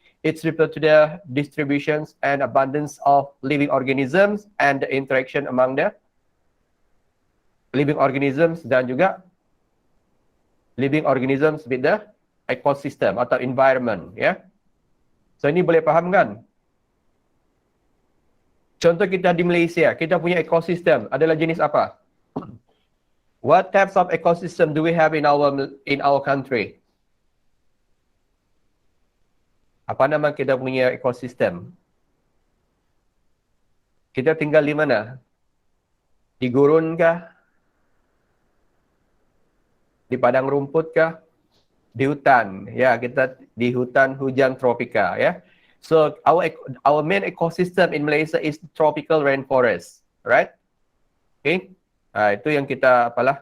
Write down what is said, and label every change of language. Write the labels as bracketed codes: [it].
[en] It's referred to the distributions and abundance of living organisms and the interaction among the living organisms [ms] dan juga [en] living organisms with the ecosystem [ms] atau [en] environment. [ms] So ini boleh faham kan? Contoh kita di Malaysia, kita punya ekosistem adalah jenis apa? [en] What types of ecosystem do we have in our country? [ms] Apa nama kita punya ekosistem? Kita tinggal di mana? Di gurun kah? Di padang rumput kah? Di hutan. Kita di hutan hujan tropika [en] So our main ecosystem in Malaysia is tropical rainforest, right? [ms] Okay? Itu yang kita